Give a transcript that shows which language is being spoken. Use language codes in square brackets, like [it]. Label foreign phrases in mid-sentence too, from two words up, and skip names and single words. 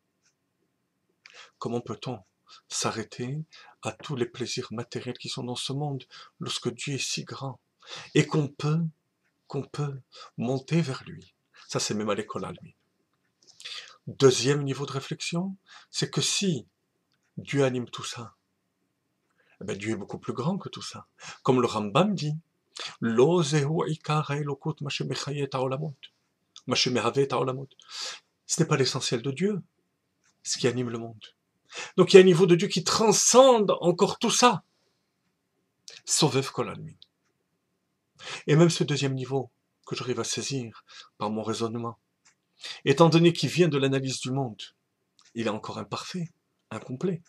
[fr] Comment peut-on s'arrêter à tous les plaisirs matériels qui sont dans ce monde lorsque Dieu est si grand et qu'on peut monter vers lui? Ça, c'est même à l'école almi. Deuxième niveau de réflexion, c'est que si Dieu anime tout ça, eh bien, Dieu est beaucoup plus grand que tout ça. Comme le Rambam dit, [he] לא זהו עיקר האלוקות מה שמחייה העולמות, מה שמהווה העולמות. [fr] Ce n'est pas l'essentiel de Dieu, ce qui anime le monde. Donc il y a un niveau de Dieu qui transcende encore tout ça. [arc] סובב כל עלמין. [fr] Et même ce deuxième niveau, que j'arrive à saisir par mon raisonnement, étant donné qu'il vient de l'analyse du monde, il est encore imparfait, incomplet.